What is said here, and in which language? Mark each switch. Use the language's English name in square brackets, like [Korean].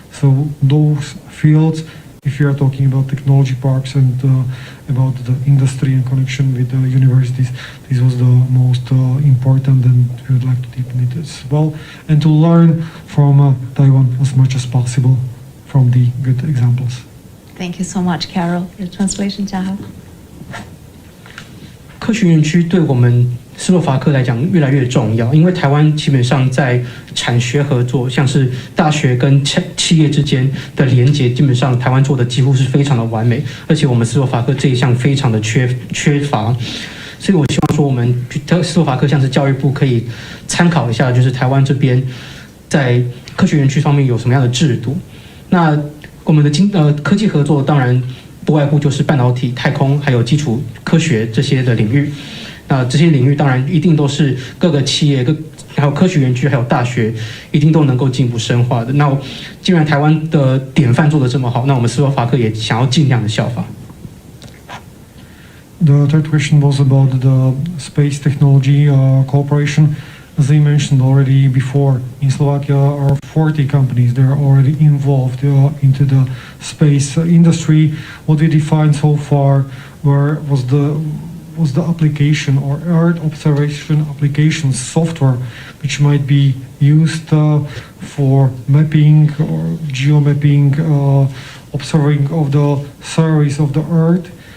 [English] So those fields, if you are talking about technology parks and about the industry and connection with the universities, this was the most important, and we would like to deepen it as well, and to learn from Taiwan as much as possible from the good examples. Thank you so much, Carol. Your translation, 嘉豪。 [Chinese] 科学园区对我们斯洛伐克来讲越来越重要，因为台湾基本上在产学合作，像是大学跟企业之间的连结，基本上台湾做的几乎是非常的完美，而且我们斯洛伐克这一项非常的缺乏，所以我希望说我们斯洛伐克像是教育部可以参考一下，就是台湾这边在科学园区方面有什么样的制度。那我们的科技合作当然不外乎就是半导体、太空还有基础科学这些的领域。那这些领域当然一定都是各个企业、还有科学园区、还有大学一定都能够进一步深化的。那既然台湾的典范做得这么好，那我们斯洛伐克也想要尽量的效法。 [English] The third question was about the space technology cooperation. As I mentioned already before, in Slovakia are 40 companies that are already involved into the space industry. What we defined so far was the application or Earth observation application software, which might be used for mapping or geomapping, observing of the surface of the Earth.